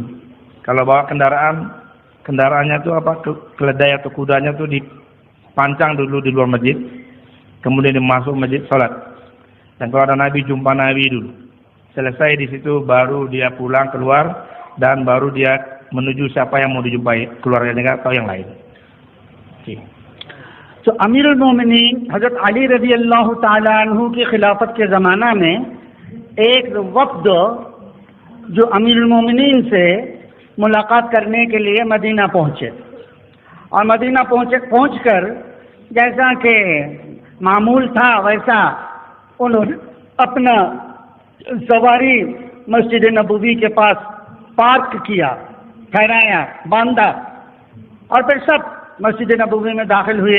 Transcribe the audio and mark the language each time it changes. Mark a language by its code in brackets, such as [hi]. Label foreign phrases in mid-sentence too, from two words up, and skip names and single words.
[id] Kalau bawa kendaraannya itu keledai atau kudanya itu dipancang dulu di luar masjid. Kemudian dia masuk masjid salat. Dan kalau ada Nabi, jumpa Nabi dulu. Selesai di situ baru dia pulang keluar dan baru dia menuju siapa yang mau dijumpai, keluarganya atau yang lain. Okay. [hi] तो अमीरुल मोमिनीन हजरत अली [ar] رضي الله تعالى عنه [hi] की खिलाफत के ज़माना में एक वफ्द जो अमीरुल मोमिनीन से मुलाकात करने के लिए मदीना पहुँचे और मदीना पहुँचकर जैसा कि मामूल था वैसा उन्होंने अपना सवारी मस्जिद नबवी के पास पार्क किया, ठहराया, बांधा और फिर सब मस्जिद नबवी में दाखिल हुए।